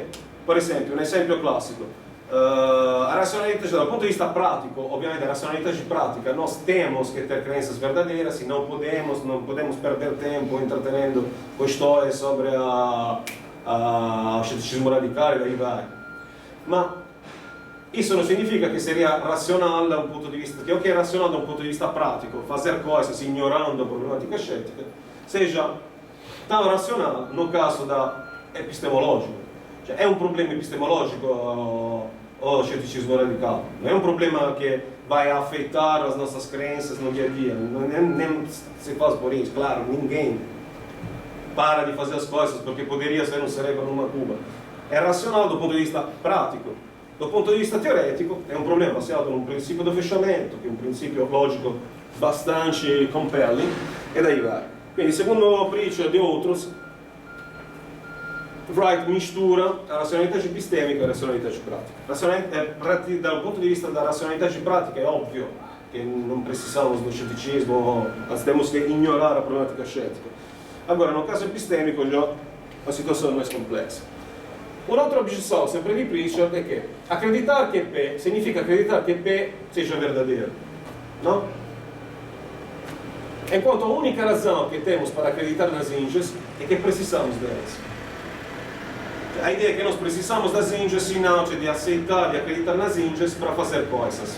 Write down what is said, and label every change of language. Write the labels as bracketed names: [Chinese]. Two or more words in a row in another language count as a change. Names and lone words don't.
[Portuguese] Por exemplo, um exemplo clássico. A racionalidade, dal ponto de vista prático, obviamente a racionalidade prática, nós temos que ter crenças verdadeiras e não podemos perder tempo entretenendo questões sobre o ceticismo radical e daí vai. Mas isso não significa que seria racional da um ponto de vista, que o que é racional da um ponto de vista prático, fazer coisas ignorando a problemática cética, seja tão racional no caso da epistemológico. [Italian] Cioè, è un problema [Portuguese] epistemológico o ceticismo radical. Não é um problema que vai afetar as nossas crenças no dia a dia. Nem se faz por isso, claro, ninguém para de fazer as coisas porque poderia ser um cérebro numa cuba. É racional do ponto de vista prático. [Italian] Do ponto di vista teoretico è un problema baseato in un principio di fechamento, che è un principio logico bastante compelling, [Portuguese] e daí vai. [Italian] Quindi, secondo Pritchard e outros, Wright [Portuguese] mistura a [Italian] razionalità epistemica e a razionalità pratica. Dal punto di vista da razionalità pratica è ovvio che non [Portuguese] precisamos do ceticismo, [Italian] anzi [Portuguese] temos que ignorar a problemática cética. Agora, no caso epistemico, a situação é mais complexa. [Italian] Un'altra objeção, sempre di Pritchard, è che acreditar che P significa acreditar che P [Portuguese] seja verdadeiro. Não? Enquanto a única razão que temos para acreditar nas inges é que precisamos delas. A ideia é que nós precisamos das inges, sinal de aceitar, de acreditar nas inges para fazer coisas.